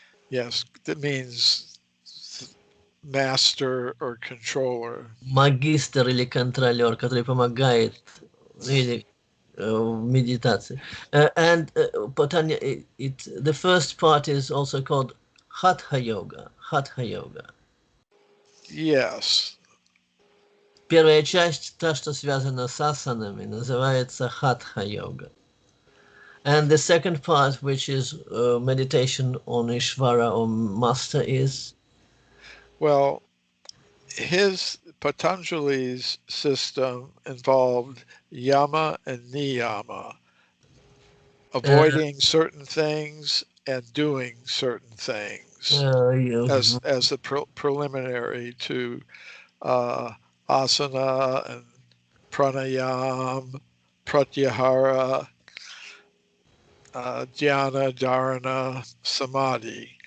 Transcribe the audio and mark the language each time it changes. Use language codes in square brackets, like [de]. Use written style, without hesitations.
[en] Yes, that means master or controller. [ru] Магистр или контролер, который помогает или в медитации. [en] And Patanya, the first part is also called Hatha Yoga. [sa] Hatha Yoga. [en] Yes. [ru] Первая часть, та, что связана с асанами, называется Hatha Yoga. [en] And the second part, which is meditation on Ishvara or Master, is? Well, his Patanjali's system involved yama and niyama, avoiding certain things and doing certain things as the preliminary to asana and pranayam, pratyahara, dhyana, dharana, samadhi.